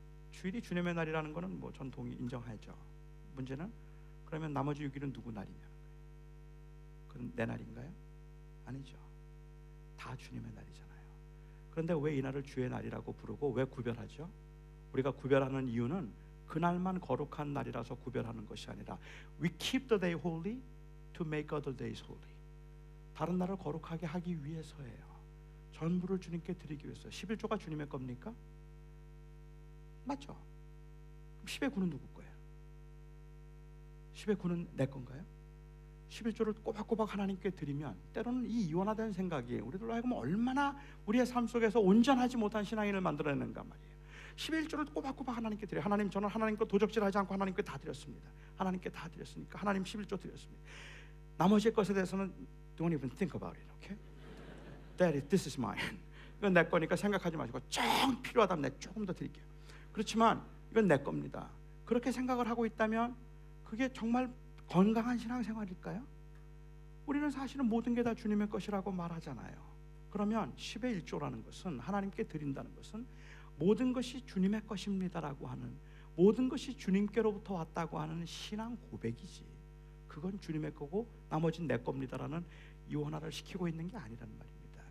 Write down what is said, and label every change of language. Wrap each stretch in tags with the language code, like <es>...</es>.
<ko>주일이 주님의 날이라는 거는 뭐 전 인정하죠. 문제는 그러면 나머지 6일은 누구 날이냐는 거예요. 그건 내 날인가요? 아니죠. 다 주님의 날이잖아요. 그런데 왜 이 날을 주의 날이라고 부르고 왜 구별하죠? 우리가 구별하는 이유는 그날만 거룩한 날이라서 구별하는 것이 아니라</ko> <en>We keep the day holy to make other days holy.</en> <ko>다른 날을 거룩하게 하기 위해서예요. 전부를 주님께 드리기 위해서. 11조가 주님의 겁니까? 맞죠? 10의 9는 누구 거예요? 10의 9는 내 건가요? 11조를 꼬박꼬박 하나님께 드리면 때로는 이 이원화된 생각이 우리들로 하여금 얼마나 우리의 삶 속에서 온전하지 못한 신앙인을 만들어내는가 말이에요. 11조를 꼬박꼬박 하나님께 드려요. 하나님, 저는 하나님 거 도적질하지 않고 하나님께 다 드렸습니다. 하나님께 다 드렸으니까 하나님 11조 드렸습니다. 나머지 것에 대해서는</ko> <en>Don't even think about it, okay? Daddy, this is mine.</en> <ko>이건 내 거니까 생각하지 마시고 좀 필요하다면 내가 조금 더 드릴게요. 그렇지만 이건 내 겁니다. 그렇게 생각을 하고 있다면 그게 정말 건강한 신앙생활일까요? 우리는 사실은 모든 게 다 주님의 것이라고 말하잖아요. 그러면 10의 1조라는 것은, 하나님께 드린다는 것은 모든 것이 주님의 것입니다라고 하는, 모든 것이 주님께로부터 왔다고 하는 신앙 고백이지, 그건 주님의 거고 나머지는 내 겁니다라는 이원화를 시키고 있는 게 아니라는 말입니다.</ko>